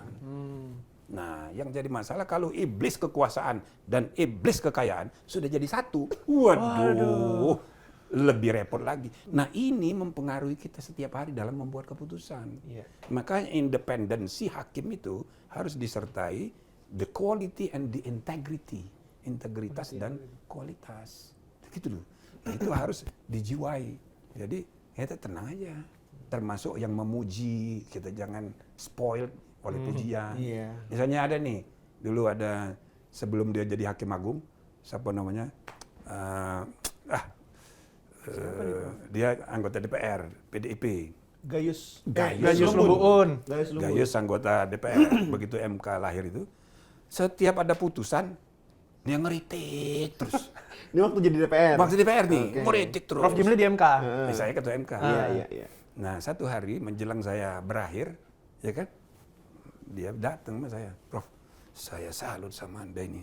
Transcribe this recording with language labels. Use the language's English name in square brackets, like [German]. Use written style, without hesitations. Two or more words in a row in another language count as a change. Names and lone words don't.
[Indonesian] Nah, yang jadi masalah kalau iblis kekuasaan dan iblis kekayaan sudah jadi satu. Waduh, lebih repot lagi. Nah, ini mempengaruhi kita setiap hari dalam membuat keputusan. Iya. Makanya independensi hakim itu harus disertai [English] the quality and the integrity, [Indonesian] integritas dan kualitas. Gitu loh. Nah, itu harus dijiwai. Jadi kita tenang aja. Termasuk yang memuji, kita jangan spoiled oleh pujian. Iya. Misalnya ada nih, dulu ada sebelum dia jadi hakim agung, siapa namanya? Dia anggota DPR, PDIP. Gayus. Gayus Lumbun. Gayus Lumbun. Gayus anggota DPR. Begitu MK lahir itu, setiap ada putusan, dia ngeritik terus. Ini waktu jadi DPR. Waktu DPR nih, Oke. ngeritik terus. Prof Jimli di MK. Saya ketua MK. Iya. Nah, satu hari menjelang saya berakhir, ya kan, dia datang sama saya, Prof, saya salut sama Anda ini.